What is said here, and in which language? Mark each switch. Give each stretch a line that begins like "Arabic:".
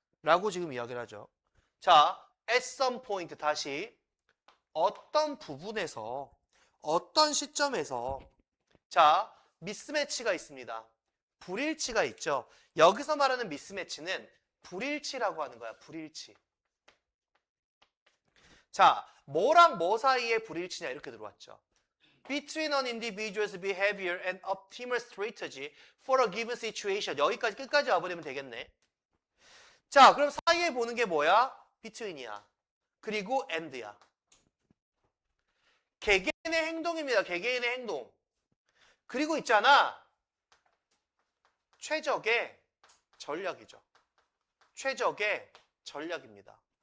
Korean: 라고 지금 이야기를 하죠. 자,
English: at some point
Korean: 다시 어떤 부분에서, 어떤 시점에서 자, 미스매치가 있습니다. 불일치가 있죠. 여기서 말하는 미스매치는 불일치라고 하는 거야, 불일치. 자, 뭐랑 뭐 사이에 불일치냐 이렇게 들어왔죠.
English: Between an individual's behavior and optimal strategy for a given situation.
Korean: 여기까지 끝까지 와버리면 되겠네. 자, 그럼 사이에 보는 게 뭐야? between이야. 그리고 and야. 개개인의 행동입니다. 개개인의 행동. 그리고 있잖아. 최적의 전략이죠. 최적의 전략입니다.